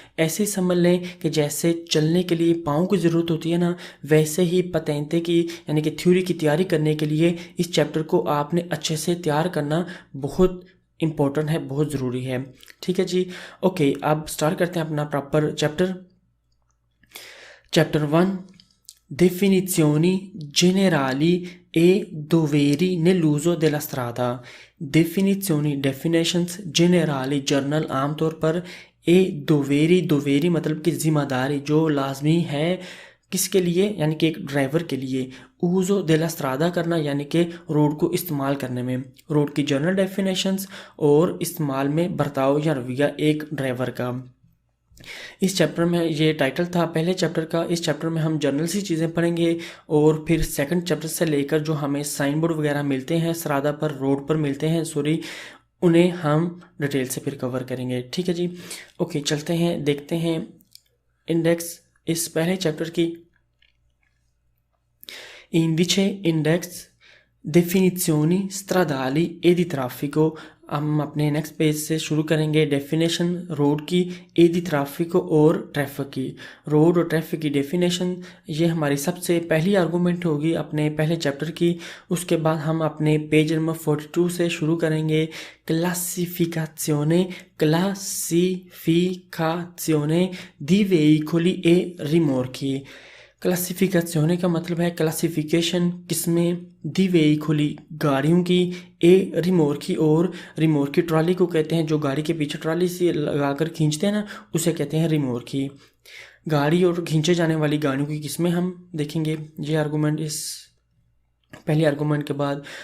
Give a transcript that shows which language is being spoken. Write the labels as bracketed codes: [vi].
[hi] ऐसे समझ लें कि जैसे चलने के लिए पाँव की ज़रूरत होती है ना, वैसे ही पतंते की यानी कि थ्योरी की तैयारी करने के लिए इस चैप्टर को आपने अच्छे से तैयार करना बहुत इम्पोर्टेंट है, बहुत ज़रूरी है। ठीक है जी। ओके, अब स्टार्ट करते हैं अपना proper chapter. [it] चैप्टर 1, Definizioni generali e doveri nell'uso della strada। [hi] Definitions generali journal आमतौर पर, ए दोवेरी, दोवेरी मतलब कि जिम्मेदारी जो लाजमी है किसके लिए, यानी कि एक ड्राइवर के लिए। ऊजो देला स्त्रादा करना यानी कि रोड को इस्तेमाल करने में। रोड की जनरल डेफिनेशंस और इस्तेमाल में बर्ताव या रवैया एक ड्राइवर का। इस चैप्टर में ये टाइटल था पहले चैप्टर का। इस चैप्टर में हम जर्नल सी चीज़ें पढ़ेंगे और फिर सेकंड चैप्टर से लेकर जो हमें साइन बोर्ड वगैरह मिलते हैं सरादा पर, रोड पर मिलते हैं सॉरी, उन्हें हम डिटेल से फिर कवर करेंगे। ठीक है जी। ओके, चलते हैं, देखते हैं इंडेक्स इस पहले चैप्टर की। [it] Indice index definizioni stradali e di traffico। [hi] हम अपने नेक्स्ट पेज से शुरू करेंगे। डेफिनेशन रोड की, ए दी ट्रैफिक और ट्रैफिक की। रोड और ट्रैफिक की डेफिनेशन ये हमारी सबसे पहली आर्गूमेंट होगी अपने पहले चैप्टर की। उसके बाद हम अपने पेज नंबर 42 से शुरू करेंगे। [it] क्लासिफिकाzione di veicoli e rimorchi। [hi] क्लासिफिकेशने का मतलब है क्लासिफिकेशन किसमें, दी वेहिकुली गाड़ियों की, ए रिमोर्की, और रिमोर्की ट्रॉली को कहते हैं जो गाड़ी के पीछे ट्रॉली से लगाकर खींचते हैं ना, उसे कहते हैं रिमोर्की। गाड़ी और खींचे जाने वाली गाड़ियों की किस्में हम देखेंगे। ये आर्गूमेंट इस पहले आर्गूमेंट के बाद।